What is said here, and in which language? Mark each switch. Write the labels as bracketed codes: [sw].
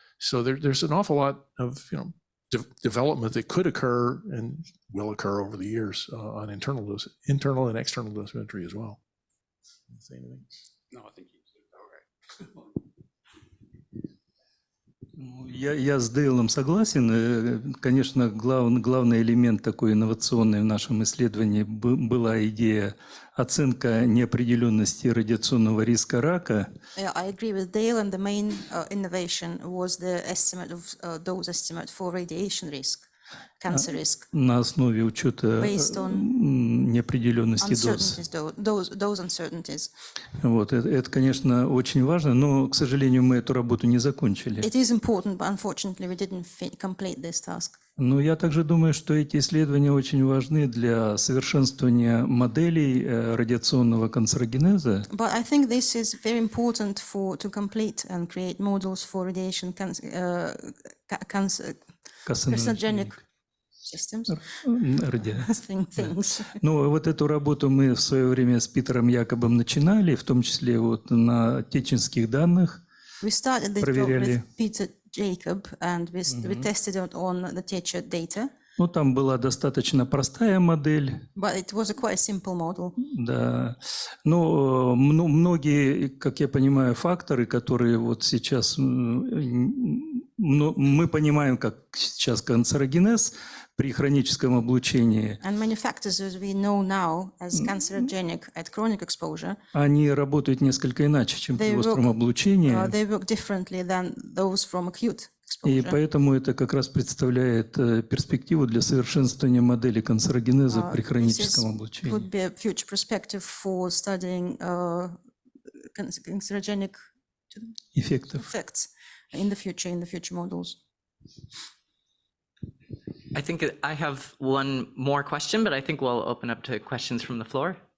[en] So there's an awful lot of development that could occur and will occur over the years on internal and external dosimetry as well. Say anything? No, I think you said all right. [ru] Я с Дейлом согласен. Конечно, главный элемент такой инновационный в нашем исследовании была идея оценка неопределенности радиационного риска рака. [en] Yeah, I agree with Dale, and the main innovation was the estimate of dose estimate for radiation risk, cancer risk. [ru] На основе учета неопределенности доз. [en] Those uncertainties. [ru] Вот, это, конечно, очень важно, но, к сожалению, мы эту работу не закончили. [en] It is important, but unfortunately we didn't complete this task. [ru] Но я также думаю, что эти исследования очень важны для совершенствования моделей радиационного канцерогенеза. [en] But I think this is very important to complete and create models for radiation carcinogenic systems. Things. [ru] Ну, вот эту работу мы в свое время с Питером Якобом начинали, в том числе вот на теченских данных. [en] We started this job with Peter Jacob, and we tested it on the Techa data. [ru] Ну, там была достаточно простая модель. [en] But it was a quite simple model. [ru] Да. Но многие, как я понимаю, факторы, которые вот сейчас мы понимаем, как сейчас канцерогенез при хроническом облучении. [en] And many factors, as we know now, as cancerogenic at chronic exposure. [ru] Они работают несколько иначе, чем при остром облучении. [en] They work differently than those from acute exposure. [ru] И поэтому это как раз представляет перспективу для совершенствования модели канцерогенеза при хроническом облучении. [en] Could be a future perspective for studying cancerogenic effects in the future models. I think I have one more question, but I think we'll open up to questions from the floor.